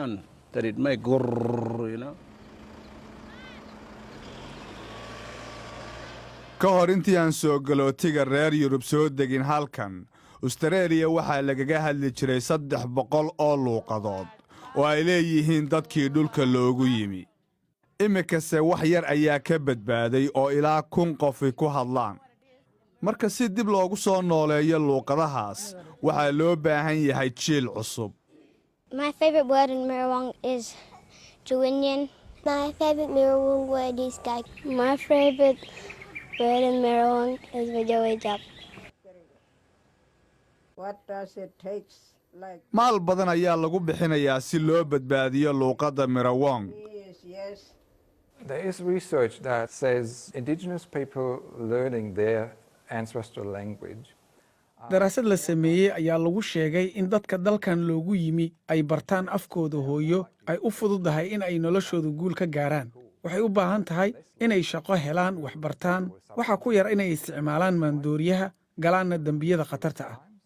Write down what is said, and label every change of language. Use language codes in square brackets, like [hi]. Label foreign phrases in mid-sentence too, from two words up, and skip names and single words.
[so] ka hor intii aan soo galootiga reer Yurub soo degin halkan Australia waxaa lagaga hadli jiray 300 oo luuqadood oo ay leeyihiin dadkii dhulka loogu yimi imikase wax yar ayaa ka badbaaday oo ilaa 1000 qof ku hadlaan marka si dib loogu soo nooleeyo luuqadahaas waxaa loo baahan yahay jiil cusub [en] My favorite word in Miriwong is Juwinyan. My favorite Miriwong word is Gai. My favorite word in Miriwong is Vajawajap. What does it take? [so] maal badan ayaa lagu bixinayaa si loo badbaadiyo luuqadda Miriwong. [en] Yes. There is research that says indigenous people learning their ancestral language. [so] daraasad la sameeyey ayaa lagu sheegay in dadka dalkan loogu yimi ay bartaan afkooda hooyo ay u fududahay in ay noloshooda guul ka gaaraan waxay u baahan tahay inay shaqo helaan wax bartaan waxa ku yar inay isticmaalaan maandooriyaha galaanna dambiyada khatarta ah